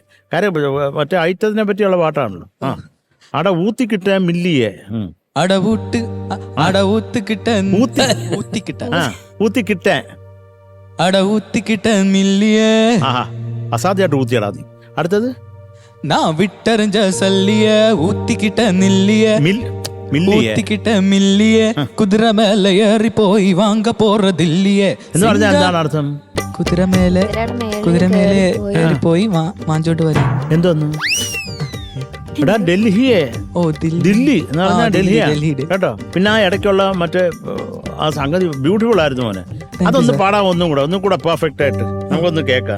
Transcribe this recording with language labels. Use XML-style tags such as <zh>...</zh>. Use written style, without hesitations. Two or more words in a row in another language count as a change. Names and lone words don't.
<ml>കാര്യം മറ്റേ ഐറ്റത്തിനെ പറ്റിയുള്ള പാട്ടാണല്ലോ.</ml> <ta>அட ஊத்திக்கிட்ட மில்லியே,</ta> <ml>അസാധ്യമായിട്ട് ഊത്തിയടാ നീ. അടുത്തത്</ml> <ta>நான் விட்டறிஞ்ச சல்லிய ஊத்திக்கிட்ட நில்லிய ஊத்திக்கிட்ட மில்லிய குதிரை மேல ஏறி போய் வாங்க போறதில்லையே.</ta> <ml>എന്ന് പറഞ്ഞാൽ എന്താണ് അർത്ഥം? കുതിര മേലെ ഏറി പോയി വാങ്ങിച്ചോട്ട് വരും. എന്തോന്ന്? എടാ ഡൽഹിയെ, ദില്ലി എന്ന് പറഞ്ഞാൽ ഡൽഹിയാ കേട്ടോ. പിന്നെ ആ ഇടയ്ക്കുള്ള മറ്റേ ആ സംഗതി ബ്യൂട്ടിഫുൾ ആയിരുന്നു മോനെ. അതൊന്ന് പാടാൻ ഒന്നും കൂടെ പെർഫെക്റ്റ് ആയിട്ട് നമുക്കൊന്ന് കേൾക്കാം.</ml>